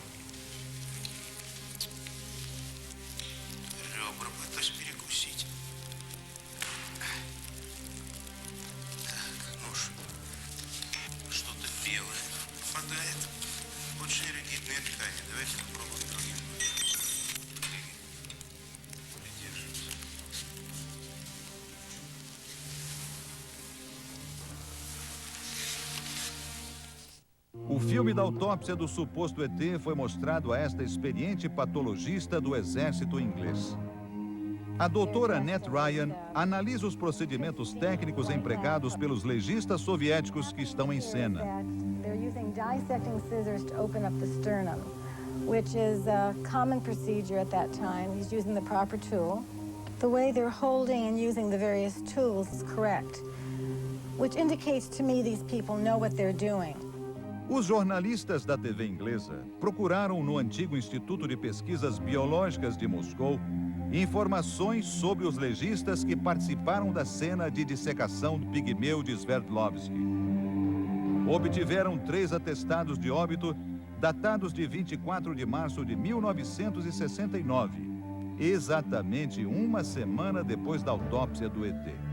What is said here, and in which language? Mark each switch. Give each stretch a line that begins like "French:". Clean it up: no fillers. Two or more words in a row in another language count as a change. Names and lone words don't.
Russian: Ребра пытаюсь перекусить. Так, нож. Что-то белое попадает. Очень ригидные ткани. Давайте попробуем другим. Придерживаться.
Portuguese: O filme da autópsia do suposto ET foi mostrado a esta experiente patologista do exército inglês. A doutora Annette Ryan analisa os procedimentos técnicos empregados pelos legistas soviéticos que estão em cena.
English: They're using dissecting scissors to open up the sternum, which is a common procedure at that time. He's using the proper tool. The way they're holding and using the various tools is correct, which indicates to me these people know what they're doing.
Portuguese: Os jornalistas da TV inglesa procuraram no antigo Instituto de Pesquisas Biológicas de Moscou informações sobre os legistas que participaram da cena de dissecação do pigmeu de Sverdlovsky. Obtiveram 3 atestados de óbito datados de 24 de março de 1969, exatamente uma semana depois da autópsia do ET.